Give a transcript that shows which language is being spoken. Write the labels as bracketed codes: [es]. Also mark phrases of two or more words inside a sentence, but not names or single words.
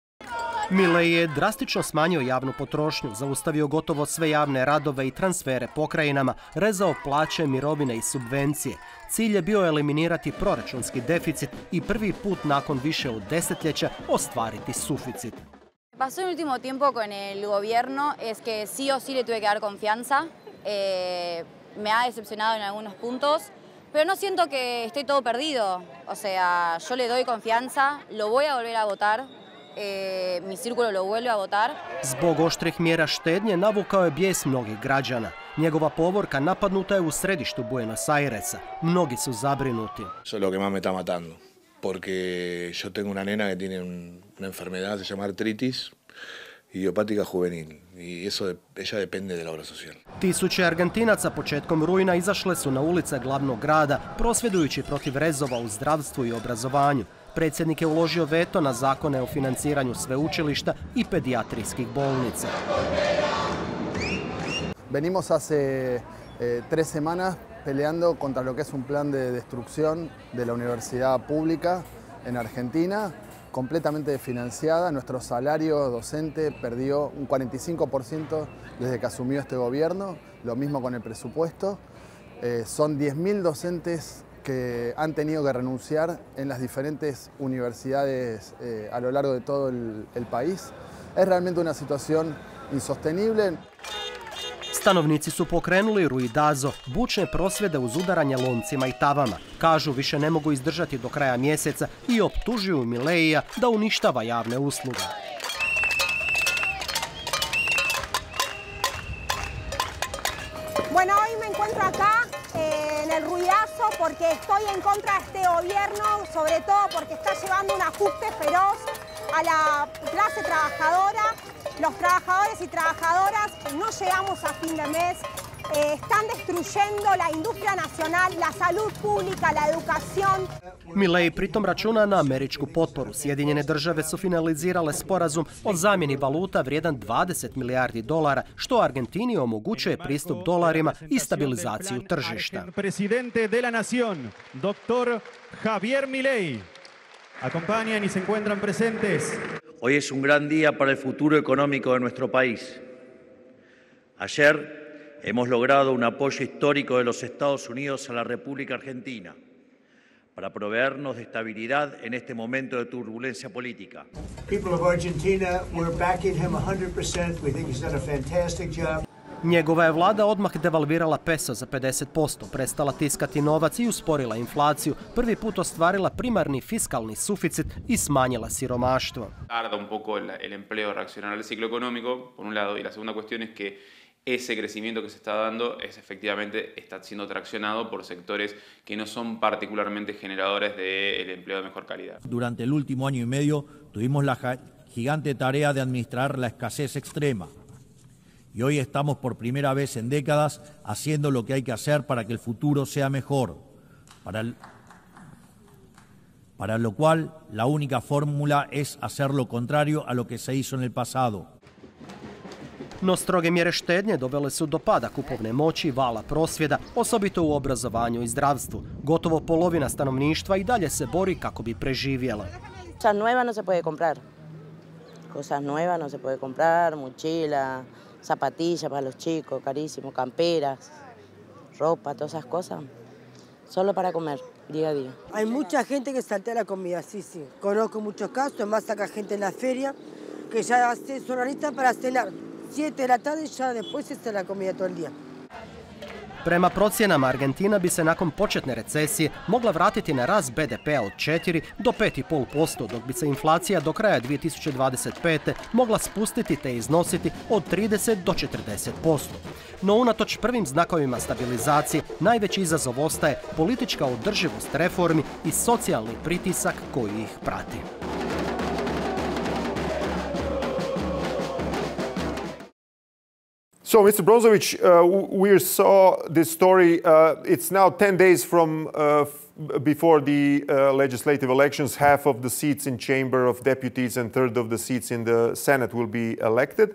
[hr] Milei je drastično smanjio javnu potrošnju, zaustavio gotovo sve javne radove i transfere pokrajinama, rezao plaće, mirovine i subvencije. Cilj je bio eliminirati proračunski deficit i prvi put nakon više od desetljeća ostvariti suficit. [es] Pasó en el último tiempo con el gobierno es que sí o sí le tuve que dar confianza. Me ha decepcionado en algunos puntos, pero no siento que esté todo perdido. O sea, yo le doy confianza, lo voy a volver a votar, mi círculo lo vuelve a votar. [hr] Zbog oštrih mjera štednje navukao je bijes mnogih građana. Njegova povorka napadnuta je u središtu Buenos Airesa. Mnogi su zabrinuti. [es] Eso es lo que más me está matando. Porque yo tengo una nena que tiene una enfermedad, se llama artritis idiopática juvenil. I eso ella depende de la obra social. [hr] Tisuće Argentinaca početkom rujna izašle su na ulice glavnog grada, prosvjedujući protiv rezova u zdravstvu i obrazovanju. Predsjednik je uložio veto na zakone o financiranju sveučilišta i pedijatrijskih bolnica. [es] Venimos hace 3 semanas peleando contra lo que es un plan de destrucción de la universidad pública en Argentina, completamente desfinanciada. Nuestro salario docente perdió un 45% desde que asumió este gobierno, lo mismo con el presupuesto. Son 10.000 docentes que han tenido que renunciar en las diferentes universidades a lo largo de todo el país. Es realmente una situación insostenible. [hr] Stanovnici su pokrenuli ruidazo, bučne prosvjede uz udaranje loncima i tavama. Kažu više ne mogu izdržati do kraja mjeseca i optužuju Mileija da uništava javne usluge. [es] Bueno, hoy me encuentro acá en el ruidazo porque estoy en contra de este gobierno, sobre todo porque está llevando un ajuste feroz a la clase trabajadora. Los trabajadores y trabajadoras no llegamos a fin de mes, están destruyendo la industria nacional, la salud pública, la educación. [hr] Milei pritom računa na američku potporu. Sjedinjene države su finalizirale sporazum o zamjeni valuta vrijedan 20 milijardi dolara, što Argentini omogućuje pristup dolarima i stabilizaciju tržišta. [es] Presidente de la nación, doctor Javier Milei. Acompañan y se encuentran presentes. Hoy es un gran día para el futuro económico de nuestro país. Ayer hemos logrado un apoyo histórico de los Estados Unidos a la República Argentina para proveernos de estabilidad en este momento de turbulencia política. [en] People of Argentina, we're backing him 100%. We think he's done a fantastic job. [hr] Njegova je vlada odmah devalvirala peso za 50%, prestala tiskati novac i usporila inflaciju, prvi put ostvarila primarni fiskalni suficit i smanjila siromaštvo. [es] Tarda un poco el empleo reaccionar al ciclo económico, por un lado, y la segunda cuestión es que ese crecimiento que se está dando efectivamente está siendo traccionado por sectores que no son particularmente generadores del empleo de mejor calidad. Durante el último año y medio tuvimos la gigante tarea de administrar la escasez extrema. Y hoy estamos por primera vez en décadas haciendo lo que hay que hacer para que el futuro sea mejor. Para lo cual la única fórmula es hacer lo contrario a lo que se hizo en el pasado. [hr] No stroge mjere štednje dovele su do pada kupovne moći i vala prosvjeda, osobito u obrazovanju i zdravstvu. Gotovo polovina stanovništva i dalje se bori kako bi preživjela. [es] Cosas nuevas no se puede comprar. Cosas nuevas no se puede comprar, mochila, zapatillas para los chicos, carísimo, camperas, ropa, todas esas cosas. Solo para comer, día a día. Hay mucha gente que saltea la comida, sí, sí. Conozco muchos casos, además saca gente en la feria que ya hace su horita para cenar. 7 de la tarde y ya después está la comida todo el día. [hr] Prema procjenama, Argentina bi se nakon početne recesije mogla vratiti na rast BDP-a od 4 do 5,5%, dok bi se inflacija do kraja 2025. mogla spustiti te iznositi od 30 do 40%. No unatoč prvim znakovima stabilizacije, najveći izazov ostaje politička održivost reformi i socijalni pritisak koji ih prati. [en] So, Mr. Bronzovich, we saw this story. It's now 10 days from before the legislative elections. Half of the seats in Chamber of Deputies and third of the seats in the Senate will be elected.